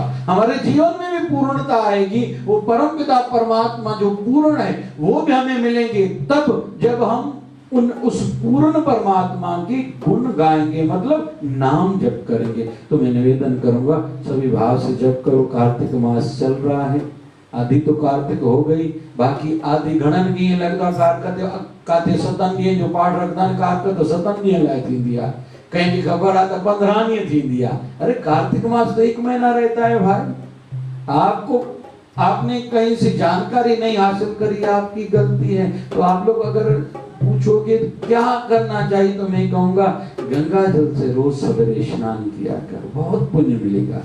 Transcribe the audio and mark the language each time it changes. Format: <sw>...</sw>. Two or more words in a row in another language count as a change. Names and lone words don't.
<hi>हमारे जीवन में भी पूर्णता आएगी। वो परमपिता परमात्मा जो पूर्ण है वो भी हमें मिलेंगे तब जब हम उस पूर्ण परमात्मा की गुण गाएंगे, मतलब नाम जप करेंगे। तो मैं निवेदन करूंगा सभी भाव से जप करो। कार्तिक मास चल रहा है, आधी तो कार्तिक हो गई, बाकी आधी</hi> <sd>घणन की लगता काते सतन ॾींहं जो पाठ रखदा आहिनि, कार्तिक तो सतन ॾींहं लाइ थींदी आहे, कहीं खबर आ तो 15 ॾींहं थींदी आहे।</sd> <hi>अरे कार्तिक मास तो 1 महीना रहता है भाई। आपने कहीं से जानकारी नहीं हासिल करी, आपकी गलती है। तो आप लोग अगर पूछोगे क्या करना चाहिए, तो मैं कहूंगा गंगा जल से रोज सवेरे स्नान किया कर, बहुत पुण्य मिलेगा।</hi>